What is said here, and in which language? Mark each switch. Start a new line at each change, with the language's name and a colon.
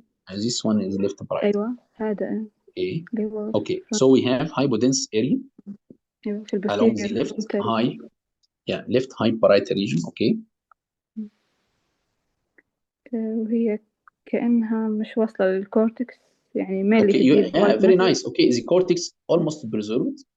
English: This one is left and right.
Arabic: أيوة هذا.
English: Okay. So we have hypodense area along the left high, left high parietal region. Okay.
Arabic: وهي كأنها مش واصلة للكورتكس، يعني mainly في الديب وايت very nice.
English: Okay, the cortex almost preserved.